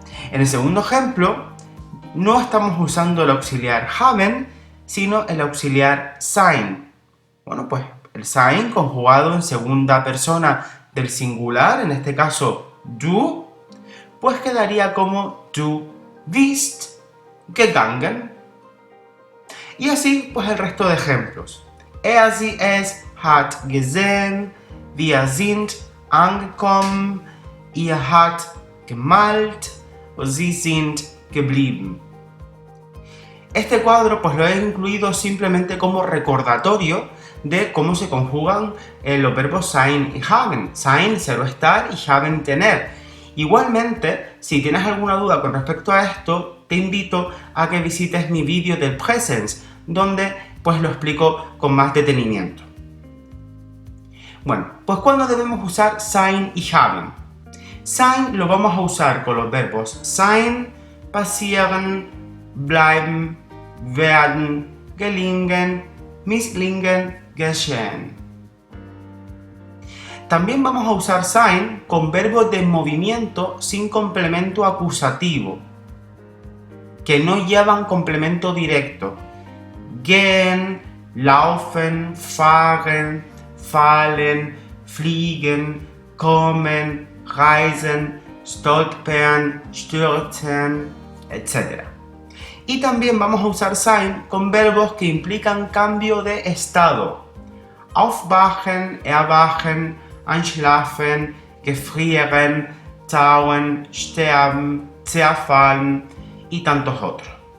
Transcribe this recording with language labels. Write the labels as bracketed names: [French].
[Spanish] En el segundo ejemplo, no estamos usando el auxiliar haben, sino el auxiliar sein. Bueno, pues el sein conjugado en segunda persona del singular, en este caso du, pues quedaría como [German] du bist gegangen. [Spanish] Y así, pues el resto de ejemplos. [German] Sie, es, hat gesehen, wir sind angekommen, ihr habt gemalt, sie sind geblieben. [Spanish] Este cuadro pues lo he incluido simplemente como recordatorio de cómo se conjugan los verbos sein y haben. Sein, ser o estar, y haben, tener. Igualmente, si tienes alguna duda con respecto a esto, te invito a que visites mi vídeo del Präsens, donde pues lo explico con más detenimiento. Bueno, pues ¿cuándo debemos usar sein y haben? [German] Sein [Spanish] lo vamos a usar con los verbos [German] sein, passieren, bleiben, werden, gelingen, misslingen, geschehen. [Spanish] También vamos a usar sein con verbos de movimiento sin complemento acusativo, que no llevan complemento directo. [German] Gehen, laufen, fahren, fallen, fliegen, kommen, reisen, stolpern, stürzen, etc. [Spanish] Y también vamos a usar sein con verbos que implican cambio de estado. [German] Aufwachen, erwachen, einschlafen, gefrieren, tauen, sterben, zerfallen [Spanish] y tantos otros.